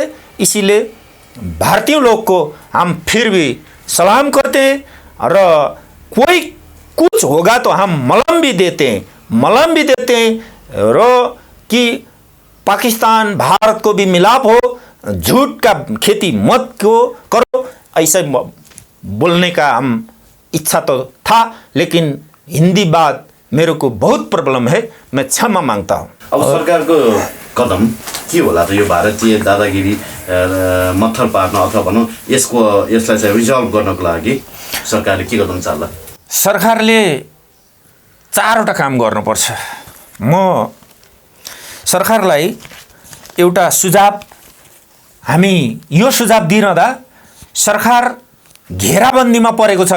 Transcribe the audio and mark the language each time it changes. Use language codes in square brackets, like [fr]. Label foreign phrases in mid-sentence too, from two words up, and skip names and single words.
[hi] इसीलिए भारतीय लोग को हम फिर भी सलाम करते हैं और कोई कुछ होगा तो हम मलम भी देते हैं और कि पाकिस्तान भारत को भी मिलाप हो, झूठ का खेती मत करो, ऐसा बोलने का हम इच्छा तो था, लेकिन हिंदी बात मेरे को बहुत प्रॉब्लम है, मैं क्षमा मांगता हूँ। [ne] अब सरकारको कदम के होला त यो भारतीय दादागिरी मत्थर पार्न अथवा भनौँ यसलाई चाहिँ रिजल्भ गर्नको लागि सरकारले के कदम चाल्ला? सरकारले 4वटा काम गर्नुपर्छ। म सरकारलाई एउटा सुझाव, हामी यो सुझाव दिइरहँदा सरकार घेराबन्दीमा परेको छ।